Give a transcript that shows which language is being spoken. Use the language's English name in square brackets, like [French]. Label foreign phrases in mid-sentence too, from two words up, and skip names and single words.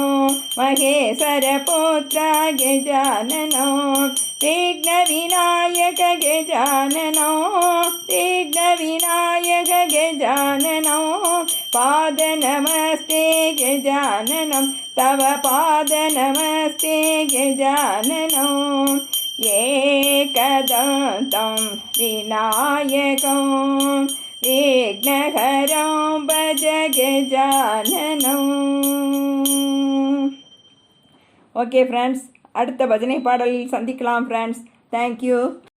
[Sanskrit] महेश्वरपुत्रा गजाननं विघ्नविनायक गजाननं विघ्नविनायक गजाननं पादनमस्ते गजाननं तव पादनमस्ते गजाननं एकदन्तं विनायकं विघ्नहरं भज गजाननं. [English] okay friends, [Tamil] அடுத்த பஜனை பாடலில் சந்திக்கலாம் ஃப்ரெண்ட்ஸ். தேங்க்யூ.